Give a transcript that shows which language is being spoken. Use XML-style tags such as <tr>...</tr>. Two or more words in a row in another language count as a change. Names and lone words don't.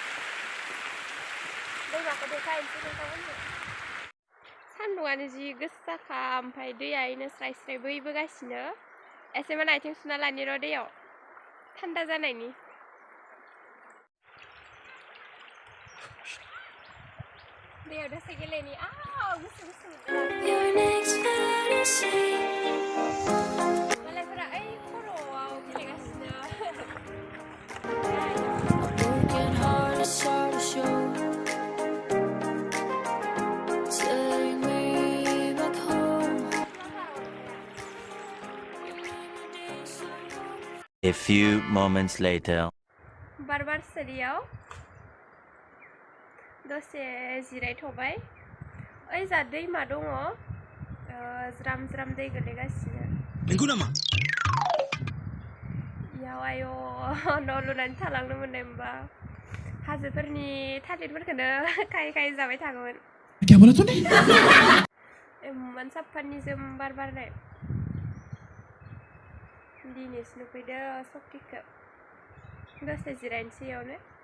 <brx>दैमाखौ देखायनोसै नोंथांमोननो सान्दुंआनो जि गोसाखा ओमफ्राय दैया इनो स्राय स्राय बोहैबोगासिनो एसेमान आथिं सुना लानि र' दैयाव थान्दा जानायनि दैयाव दसे गेलेनि गुसु गुसु मालायफोरा ओइ खर'आव गेलेगासिनो</brx> <en>A few moments later.</en> <brx>बार सेरियाव दसे जिरायथ'बाय ओइ जा दैमा दङ ज्राम ज्राम दै गोलैगासिनो नंगौ नामा इयाव आय' न' लुनानै थालांनो मोननाय मोनबा हाजोफोरनि थालिरफोरखौनो खायै खायै जाबाय थागौमोन इमान साफा निजोम बार बारनाय दिनैसो नुफैदो सकिखौ दसे जिरायनोसै इयावनो</brx>